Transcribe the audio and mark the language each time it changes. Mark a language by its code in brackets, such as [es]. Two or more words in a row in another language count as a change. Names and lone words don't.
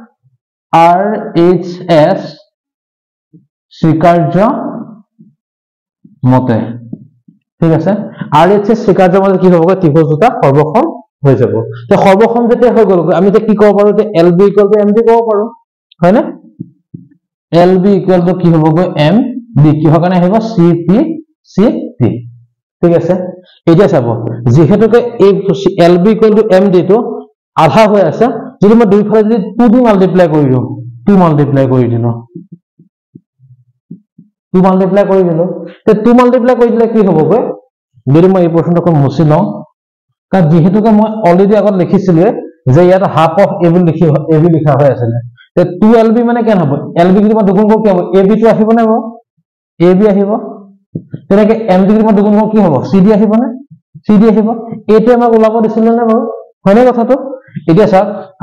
[as] RHS স্বীকাৰ্য মতে ঠিক আছে RHS স্বীকাৰ্য মতে কি হ'ব ত্ৰিভুজ দুটা সৰ্বসম হৈ যাব তে সৰ্বসম যেতিয়া হৈ গ'ল আমি তে কি ক'ব পাৰো যে [en] LB equal to MD [as] ক'ব পাৰো হয় না [en] LB equal to [as] কি হ'বগৈ MD কিহৰ কাৰণে আহিব CT ঠিক আছে এতিয়া চাব যেহেতুকে এই [en] LB equal to MD [as] টো আধা হৈ আছে যদি মই দুই ফালে যদি 2 দি মাল্টিপ্লাই কৰি দিও 2 মাল্টিপ্লাই কৰি দিলো তে 2 মাল্টিপ্লাই কৰি দিলে কি হ'বগৈ যদি মই এই প্ৰশ্নটো মুছি লওঁ কাৰণ যেহেতুকে মই অলৰেডি আগত লিখিছিলো যে ইয়াত [en] half of [as] AB লিখা হৈ আছিল তে 2LB মানে কেন হ'ব LB যদি মই দুগুণ কৰো কি হ'ব AB টো আহিব নে AB আহিব তেনেকে MD যদি মই দুগুণ কৰো কি হ'ব CD আহিব নে CD আহিব এইটো আমাক ওলাব দিছিল নে বাৰু হয়নে কথাটো এতিয়া চাওক আমি